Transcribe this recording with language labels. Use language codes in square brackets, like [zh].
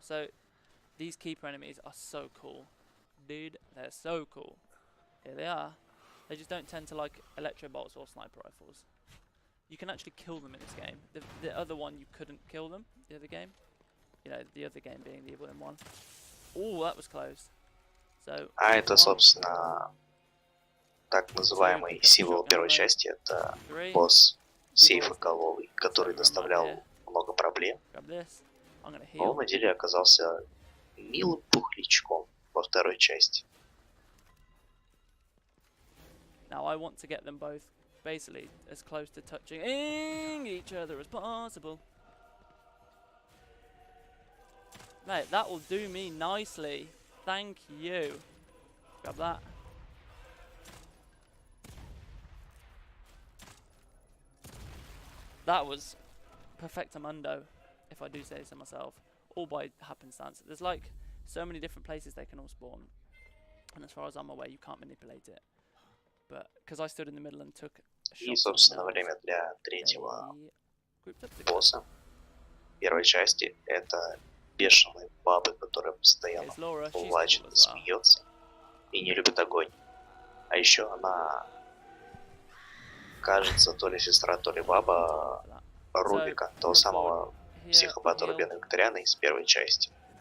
[en] So these keeper enemies are so cool. Dude, they're so cool. Here they are. They just don't tend to like electro bolts or sniper rifles. You can actually kill them in this game. The other one you couldn't kill them, the other game. You know, the other game being the Evil in one. Oh, that was close. So, [ru] это, собственно, так называемый символ первой части. Это босс сейфоголовый, который доставлял много проблем. Но на деле оказался милым пухлячком во второй части. [en] Now I want to get them both basically as close to touching each other as possible. Mate, that will do me nicely. Thank you. Grab that. That was perfectamundo, if I do say so myself. All by happenstance. There's like so many different places they can all spawn. And as far as I'm aware, you can't manipulate it. But because I stood in the middle and took [ru] И, собственно, время для третьего босса первой части это бешеные бабы, которые постоянно плачет, смеется и не любит огонь. А еще она, кажется, то ли сестра, то ли баба Рубика, того самого психопата Рубена Викториана из первой части.